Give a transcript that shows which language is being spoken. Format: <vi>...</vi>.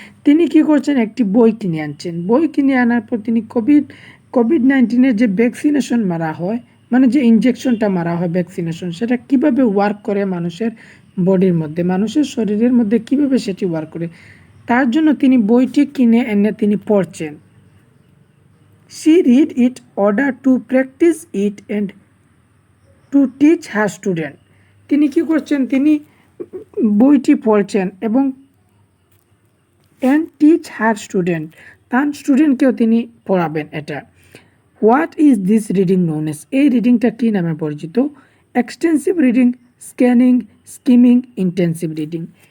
<bn>তিনি কি করছেন, একটি বই কিনে আনছেন। বই কিনে আনার পর তিনি কোভিড-19-এর যে ভ্যাকসিনেশন মারা হয়, মানে যে ইনজেকশনটা মারা হয় ভ্যাকসিনেশন, সেটা কিভাবে ওয়ার্ক করে মানুষের বডির মধ্যে, মানুষের শরীরের মধ্যে কিভাবে সেটি ওয়ার্ক করে, তার জন্য তিনি বইটি কিনে এনে তিনি পড়ছেন।</bn> <en>She read it order to practice it and to teach her student.</en> <bn>তিনি কি করছেন, তিনি বইটি পড়ছেন এবং</bn> <en>and teach her student,</en> <bn>তার স্টুডেন্টকেও তিনি পড়াবেন এটা।</bn> <en>what is this reading known as,</en> <bn>এই রিডিংটা কী নামে পরিচিত?</bn> <en>Extensive reading, scanning, skimming, intensive reading.</en>